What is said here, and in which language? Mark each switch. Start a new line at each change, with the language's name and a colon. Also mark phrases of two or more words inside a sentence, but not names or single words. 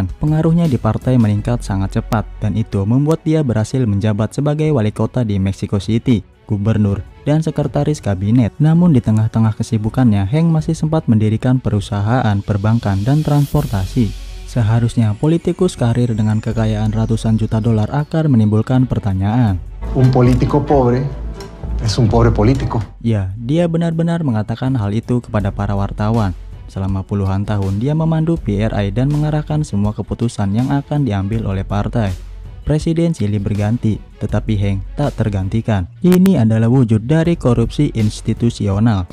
Indonesian: Pengaruhnya di partai meningkat sangat cepat dan itu membuat dia berhasil menjabat sebagai wali kota di Mexico City. gubernur, dan sekretaris kabinet. Namun di tengah-tengah kesibukannya, Hank masih sempat mendirikan perusahaan perbankan dan transportasi. Seharusnya politikus karir dengan kekayaan ratusan juta dolar akan menimbulkan pertanyaan.
Spanish: Un político pobre es un pobre político.
Indonesian: Ya, dia benar-benar mengatakan hal itu kepada para wartawan. Selama puluhan tahun dia memandu PRI dan mengarahkan semua keputusan yang akan diambil oleh partai. Presiden silih berganti, tetapi Hank tak tergantikan. Ini adalah wujud dari korupsi institusional.